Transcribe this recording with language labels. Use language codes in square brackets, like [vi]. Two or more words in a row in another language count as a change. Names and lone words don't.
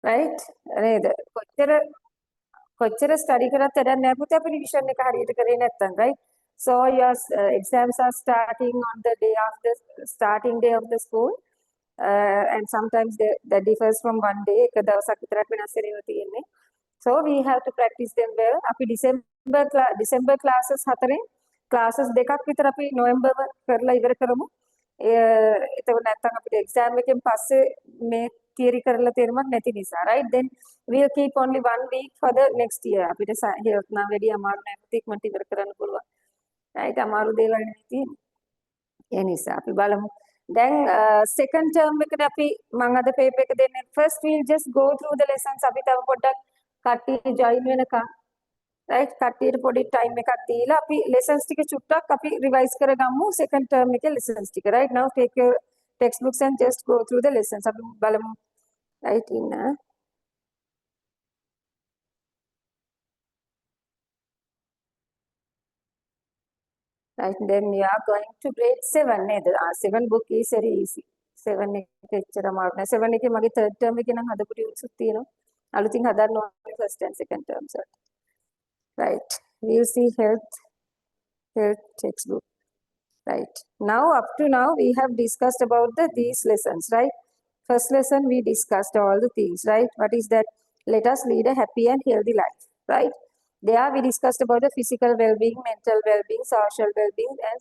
[en] right [si] නේද කොච්චර study කරත් වැඩක් නැහැ පුතේ අපි revision එක හරියට කරේ නැත්නම් [en] right so your exams are starting on the day of the starting day of the school and sometimes that differs from one day [si] එක දවසක් විතරක් වෙනස් වෙනවා තියෙන්නේ [en] so we have to practice them well [si] අපි December classes 4 classes දෙකක් විතර අපි November කරලා ඉවර කරමු එතකොට නැත්නම් අපිට exam එකෙන් පස්සේ මේ theory කරලා තේරුමක් නැති නිසා [en] right then we'll keep only 1 week for the next year [si] අපිට health නම් වැඩි අමාරු නැහැ පුතේ ඉක්මනට ඉවර කරන්න පුළුවන් right අමාරු දේවල් නෙවෙයි තියෙන්නේ ඒ නිසා අපි බලමු දැන් [en] second term [si] එකට අපි මම අද paper එක දෙන්නේ [en] first we'll just go through the lessons [si] අපි තව පොඩ්ඩක් කට්ටිය join වෙනකන් right කට්ටියට පොඩි time එකක් දීලා අපි lessons ටික චුට්ටක් අපි revise කරගමු [en] second term [si] එකේ lessons ටික [en] right now take your textbooks and just go through the lessons [si] අපි බලමු [en] right in right then we are going to grade 7 [si] නේද 7 [en] book is very easy [si] 7 එක එච්චර අමාරු නෑ 7 එකේ මගේ [en] third term [si] එකේ නම් හදපු ටියුට්ස් තියෙනවා අලුතින් හදන්න ඕනේ [en] first and second terms [si] වලට [en] right we'll see health textbook right now up to now we have discussed about these lessons right first lesson we discussed all the things right what is that let us lead a happy and healthy life right there we discussed about the physical well-being mental well-being social well-being and